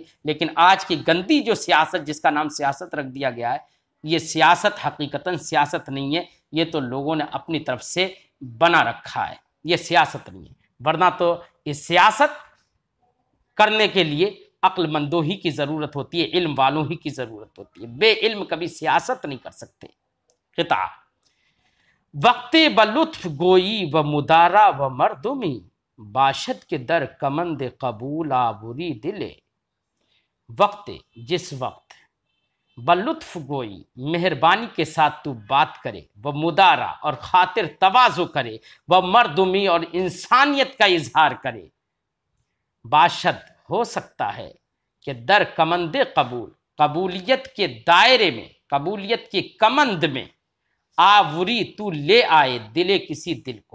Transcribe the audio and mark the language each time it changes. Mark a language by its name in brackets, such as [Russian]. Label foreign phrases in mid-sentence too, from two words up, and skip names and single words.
[Urdu] لیکن آج کی گندی جو سیاست جس کا نام سیاست رکھ دیا گیا ہے، یہ سیاست حقیقتاً سیاست نہیں ہے، یہ تو لوگوں نے اپنی طرف سے بنا رکھا ہے، یہ سیاست نہیں ہے۔ ورنہ تو اس سیاست کرنے کے لیے عقل مندوں ہی کی ضرورت ہوتی ہے، علم والوں ہی کی ضرورت ہوتی ہے، بے علم کبھی سیاست نہیں کر سکتے۔ [Persian] قطعہ وقت بلطف گوئی و مدارا و مردمی، باشد کے در کمند قبول آوری دلے۔ [Urdu] وقت جس وقت [Persian] بلطف گوئی [Urdu] مہربانی کے ساتھ تو بات کرے، وہ مدارا اور خاطر تواضع کرے، وہ مردمی اور انسانیت کا اظہار کرے، باشد ہو سکتا ہے کہ [Persian] در کمند قبول، [Urdu] قبولیت کے دائرے میں، قبولیت کی کمند میں، آوری تو لے آئے دلے کسی دل کو۔